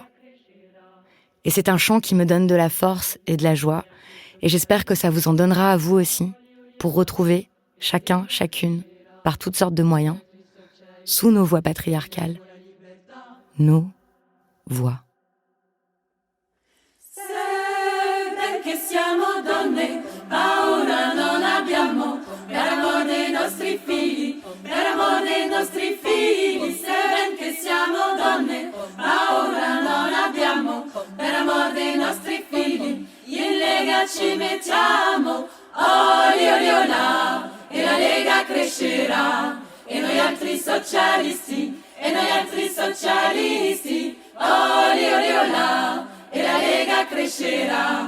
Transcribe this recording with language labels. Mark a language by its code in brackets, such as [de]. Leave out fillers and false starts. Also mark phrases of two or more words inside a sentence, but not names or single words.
[fr] Et c'est un chant qui me donne de la force et de la joie, et j'espère que ça vous en donnera à vous aussi, pour retrouver, chacun, chacune, par toutes sortes de moyens, sous nos voix patriarcales, nos voix. [it] Che siamo donne, paura non abbiamo, per amor dei nostri figli, per amor dei nostri figli, se ben che siamo donne, paura non abbiamo, per amor dei nostri figli, in Lega ci mettiamo, oli oli olà, e la Lega crescerà, e noi altri socialisti, e noi altri socialisti, oli oli olà, e la Lega crescerà.